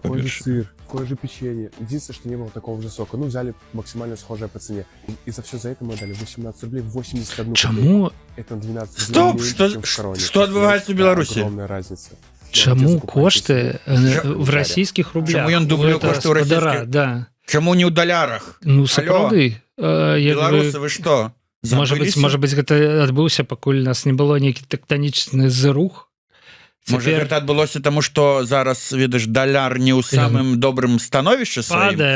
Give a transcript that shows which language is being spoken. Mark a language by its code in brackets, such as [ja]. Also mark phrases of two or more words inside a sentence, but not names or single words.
[ru] такой же сыр, такое же печенье. Единственное, что не было такого же сока. Ну, взяли максимально схожее по цене. И за все за это мы дали 18 рублей, 81 Чему? Это на 12 Стоп! рублей меньше, чем в Короне. Что отбывается в Беларуси? Огромная разница. Чему кошты в российских рублях? [be] Чему ён дублюе кошты ў расійскіх? Да. Чему не ў далярах? Ну, сапраўды. Беларусы, вы што? Можа быць, гэта адбыўся, пакуль нас не было нейкі тэктанічны зрух. Можа, гэта адбылося таму, што зараз, ведаеш, даляр не ў самым добрым становішчы сваім.